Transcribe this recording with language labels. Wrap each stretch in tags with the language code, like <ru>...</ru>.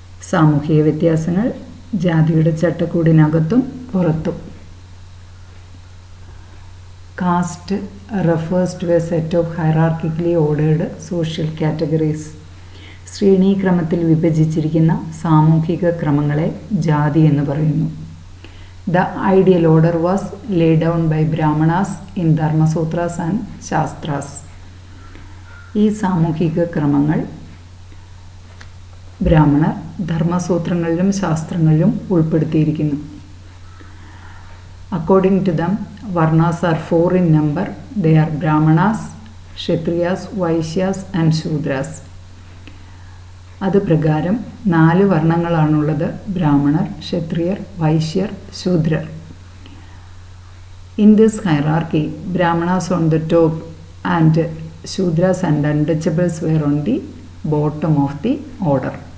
<ml>സാമൂഹിക വ്യത്യാസങ്ങൾ ജാതിയുടെ ചട്ടക്കൂടിനകത്തും പുറത്തും.</ml> <en>Caste refers to a set of hierarchically ordered social categories.</en> <ml>ശ്രേണീക്രമത്തിൽ വിഭജിച്ചിരിക്കുന്ന സാമൂഹിക ക്രമങ്ങളെ ജാതി എന്ന് പറയുന്നു.</ml> <en>The ideal order was laid down by Brahmanas in Dharma Sutras and Shastras.</en> <ml>ഈ സാമൂഹിക ക്രമങ്ങൾ ബ്രാഹ്മണർ ധർമ്മസൂത്രങ്ങളിലും ശാസ്ത്രങ്ങളിലും ഉൾപ്പെടുത്തിയിരിക്കുന്നു.</ml> <en>According to them, Varnas are 4 in number. They are Brahmanas, Kshatriyas, Vaishyas and Shudras.</en> <ml>അത് പ്രകാരം 4 വർണ്ണങ്ങളാണുള്ളത്: ബ്രാഹ്മണർ, ക്ഷത്രിയർ, വൈശ്യർ, ശൂദ്രർ.</ml> <en>In this hierarchy, Brahmanas on the top and Shudras and untouchables were on the bottom of the order.</en>